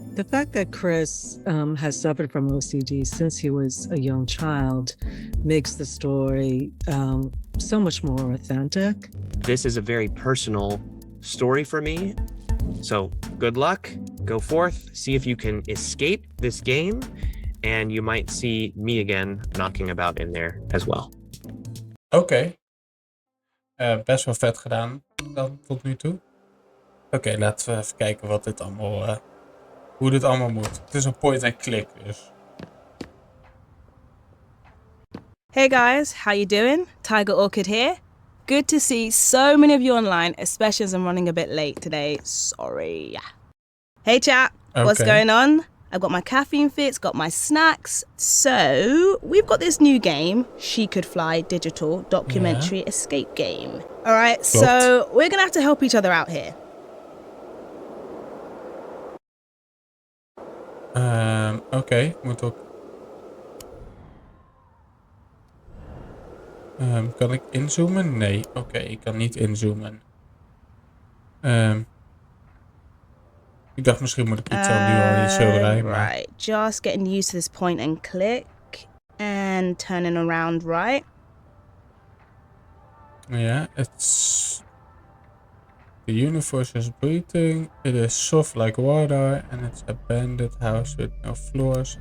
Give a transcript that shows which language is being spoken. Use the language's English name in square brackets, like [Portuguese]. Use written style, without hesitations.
[English] The fact that Chris has suffered from OCD since he was a young child makes the story so much more authentic. This is a very personal story for me. So good luck, go forth, see if you can escape this game, and you might see me again knocking about in there as well. [Dutch] Oké. Best wel vet gedaan dan tot nu toe. Oké, laten we even kijken wat dit allemaal, hoe dit allemaal moet. Het is een point and click dus. [English] Hey guys, how you doing? Tiger Orchid here. Good to see so many of you online, especially as I'm running a bit late today. Sorry. Hey chat, what's going on? I've got my caffeine fix, got my snacks. So, we've got this new game, She Could Fly digital documentary escape game. All right, so we're going to have to help each other out here. [Dutch] Oké, moet ook. Kan ik inzoomen? Nee, oké, ik kan niet inzoomen. Ik dacht misschien moet ik iets al nu al iets schilderen. [English] Right, just getting used to this point and click and turning around, right? Ja, it's... The universe is breathing, it is soft like water and it's abandoned house with no floors.